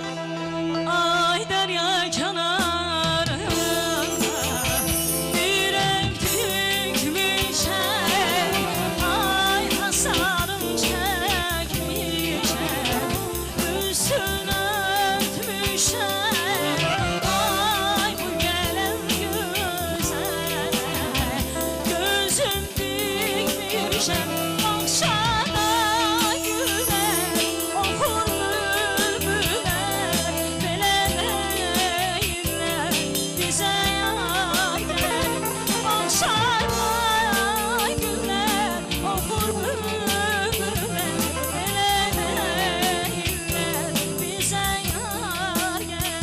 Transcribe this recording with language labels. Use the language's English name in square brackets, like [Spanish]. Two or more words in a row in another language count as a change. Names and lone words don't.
[Azerbaijani] Ay derya kenarında bir ev dikmişem, ay hasarım çekmişem, üstüne örtmüşem. Ay bu gelen güzel, gözüm dikmişem. [Turkish] Akşama güzel okur bülbüller, [Azerbaijani] belə deyirlər bizə yar gəl. [Turkish] Akşama güzel okur bülbüller, [Azerbaijani] belə deyirlər bizə yar gəl.